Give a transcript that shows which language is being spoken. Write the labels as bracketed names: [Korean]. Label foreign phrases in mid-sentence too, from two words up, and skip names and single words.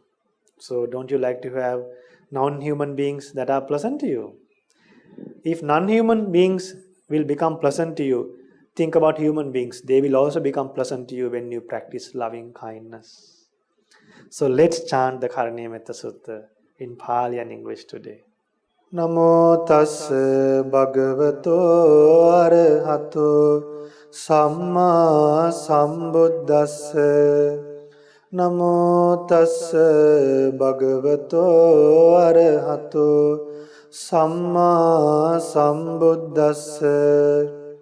[English] So don't you like to have non-human beings that are pleasant to you? If non-human beings will become pleasant to you, think about human beings. They will also become pleasant to you when you practice loving kindness. So let's chant the Karaniyametta Sutta in Pali and English today. [Pali] Namo tassa bhagavato arahato samma sambuddhassa. Namo tassa bhagavato arahato samma sambuddhassa.